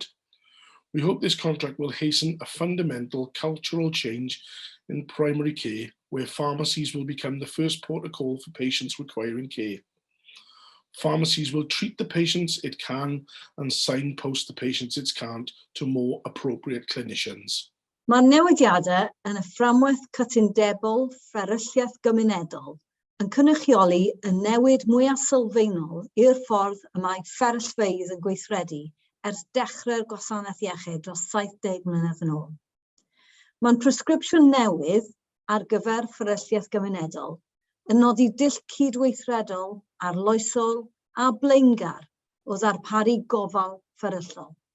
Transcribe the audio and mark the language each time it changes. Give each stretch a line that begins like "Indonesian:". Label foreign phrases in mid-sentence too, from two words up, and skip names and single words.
English: We hope this contract will hasten a fundamental cultural change in primary care, where pharmacies will become the first port of call for patients requiring care. Pharmacies will treat the patients it can and signpost the patients it can't to more appropriate clinicians.
Welsh: Mae'r newidiadau yn y fframwaith cytundebol fferylliaeth gymunedol yn cynrychioli y newid mwyaf sylfaenol i'r ffordd y mae fferyllfeydd yn gweithredu ers dechrau'r gwasanaeth iechyd dros 70 mlynedd yn ôl. Mae'n presgripsiwn newydd ar gyfer fferylliaeth gymunedol yn nodi dull cydweithredol, arloesol a blaengar o ddarparu gofal fferyllol.